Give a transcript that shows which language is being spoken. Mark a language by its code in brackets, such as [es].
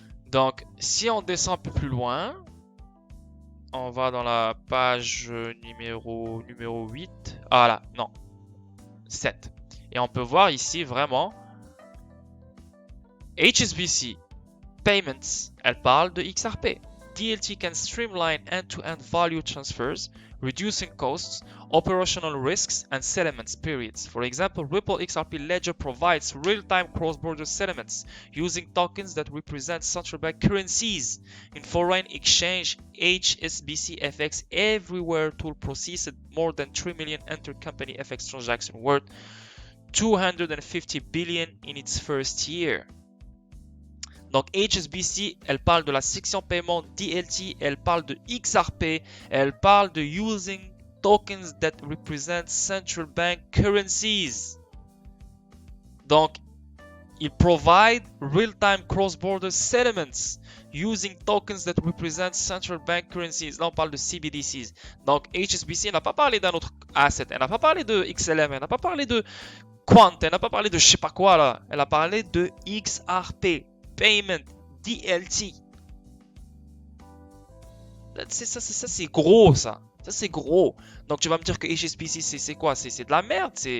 [fr] Donc, si on descend un peu plus loin, on va dans la page numéro 8. Ah là, non, 7. Et on peut voir ici vraiment HSBC Payments, elle parle de XRP. [en] DLT can streamline end-to-end value transfers, reducing costs, operational risks, and settlements periods. For example, Ripple XRP Ledger provides real-time cross-border settlements using tokens that represent central bank currencies. In foreign exchange, HSBC FX Everywhere tool processed more than 3 million intercompany FX transactions worth 250 billion in its first year. [fr] Donc HSBC, elle parle de la section paiement DLT, elle parle de XRP, elle parle de [en] using tokens that represent central bank currencies. [fr] Donc, il [en] provide real-time cross-border settlements using tokens that represent central bank currencies. [fr] Là, on parle de CBDCs. Donc, HSBC n'a pas parlé d'un autre asset, elle n'a pas parlé de XLM, elle n'a pas parlé de Quant, elle n'a pas parlé de je sais pas quoi là, elle a parlé de XRP. Payment, DLT. Ça, c'est gros, ça. Ça, c'est gros. Donc, tu vas me dire que HSBC, c'est quoi? C'est de la merde.